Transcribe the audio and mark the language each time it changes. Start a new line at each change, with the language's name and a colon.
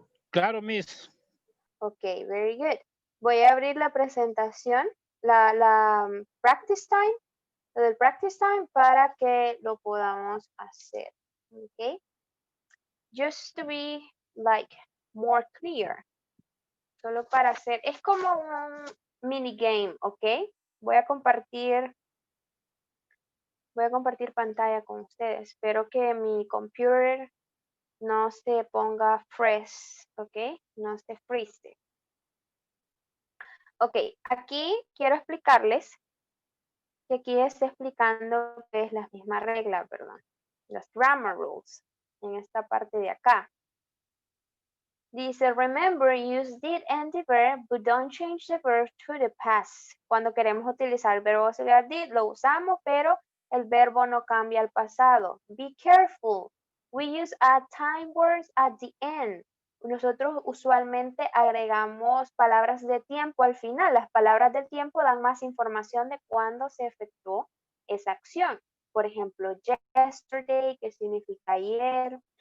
Spanish: Claro, Miss.
English: Ok, very good.
Spanish: Voy a abrir la presentación, la practice time, lo del practice time para que lo podamos hacer.
English: Ok, just to be like more clear.
Spanish: Solo para hacer, es como un mini game, ¿ok? Voy a compartir pantalla con ustedes. Espero que mi computer no se ponga freeze, ¿ok? No se freeze. Ok, aquí quiero explicarles que aquí está explicando que es la misma regla, perdón. Las grammar rules en esta parte de acá. Dice,
English: remember, use did and the verb, but don't change the verb to the past.
Spanish: Cuando queremos utilizar el verbo auxiliar did, lo usamos, pero el verbo no cambia al pasado.
English: Be careful. We use add time words at the end.
Spanish: Nosotros usualmente agregamos palabras de tiempo al final. Las palabras del tiempo dan más información de cuándo se efectuó esa acción. Por ejemplo, yesterday, que significa ayer.